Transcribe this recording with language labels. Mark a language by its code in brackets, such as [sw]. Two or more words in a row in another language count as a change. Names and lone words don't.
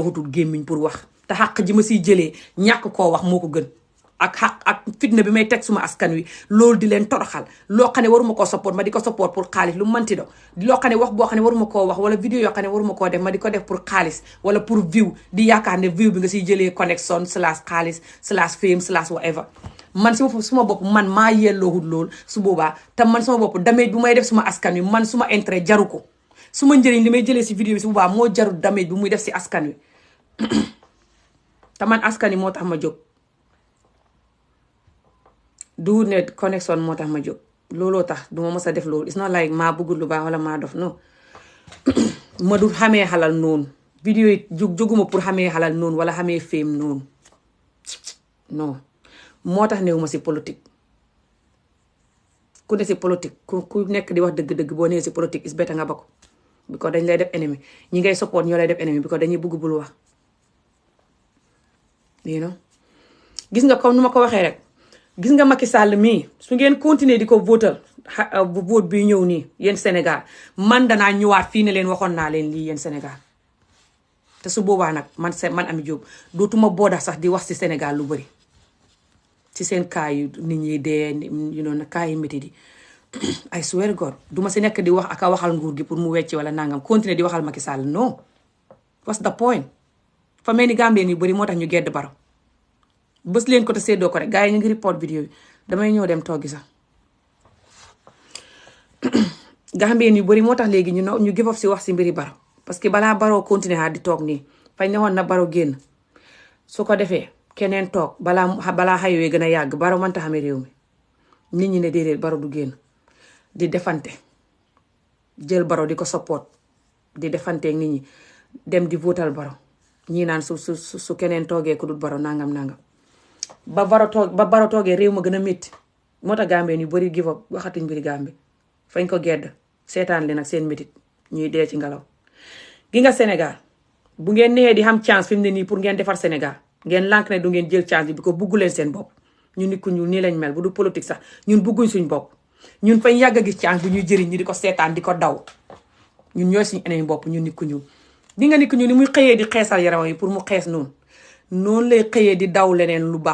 [wo] xutul gémmiñ pour wax te xàq ji ma siy jëlee ñàkk koo wax moo ko gën ak fitna bi may teg suma askan wi loolu di leen toroxal loo xam ne waruma koo support ma di ko support pour xaalis lu manti do loo xam ne wax boo xam ne waruma koo wax wala vidéo yoo xam ne waruma koo def ma di ko def pour xaalis wala pour view di yaakaar ne view bi nga siy jëlee connexion / xaalis / fame / whatever man suma bopp man maa yelloohut loolu su boobaa te man suma bopp damage bu may def suma askan wi man suma intérêt jaru ko suma njëriñ li may jëlee si vidéo bi su boobaa moo jarul damage bu muy def si askan wi te man askan wi moo tax ma jóg du ne connexion moo tax ma jóg looloo tax duma mës a def loolu [en] it's not like [wo] maa bëggul lu baax wala maa dof non ma du xamee xalal noonu vidéo yi jóguma pour xamee xalal noonu wala xamee fame noonu non moo tax néew ma si politique ku ne si politique ku nekk di wax dëgg-dëgg boo nee si politique [en] is better [wo] nga ba ko because dañ lay def ennemi ñi ngay support ñoo lay def ennemi because dañuy bëgg bul wax gis nga comme nu ma ko waxee rek gis nga Macky Sall mii su ngeen continuer di ko votal vote bi ñëw nii yéen Sénégal man danaa ñëwaat fii ne leen waxoon naa leen lii yéen Sénégal te su boobaa nag man Ami Jobe dootuma booda sax di wax si Sénégal lu bëri ci seen cas yu nit ñi dee cas yu métti di [en] I swear God [wo] duma si nekk di wax ak a waxal nguur gi pour mu wecci wala nangam continuer di waxal Macky Sall non [en] what's the point [wo] fa mel ni Gambien yu bëri moo tax ñu gedd Baro bës leen ko te seddoo ko rek gars yi ñu ngi report vidéo bi damay ñëw dem toggi sax Gambien yu bëri moo tax léegi ñu [en] give up [wo] si wax si mbiri Baro parce que balaa Baro continuer di toog nii fañ ne woon na Baro génn su ko defee keneen toog balaa xayowee gën a yàgg Baro mënta xamee réew mi nit ñi ne déedéet Baro du génn di defante jël Baro di ko support di defanteeg nit ñi dem di votal Baro ñii naan su keneen toogee ku dul Baro nangam ba Baro toogee réew ma gën a métti moo tax Gambien yu bëri [en] give up [wo] waxatuñ mbiri Gambie fañ ko gedd seetaan leen ak seen métit ñuy dee ci ngelaw gi nga Sénégal bu ngeen nee di xam chance fi mu ne nii pour ngeen defar Sénégal ngeen lànk ne du ngeen jël chance bi ko buggu leen seen bopp ñun nit ku ñuul nii lañ mel bu du politique sax ñun bugguñ suñ bopp ñun fañ yàgg a gis chance bu ñuy jëriñ ñi di ko seetaan di ko daw ñun ñooy suñu ennemi bopp ñun nit ku ñuul di nga nit ku ñuul ni muy xëyee di xeesal yaram yi pour mu xees noonu lay xëyee di daw leneen lu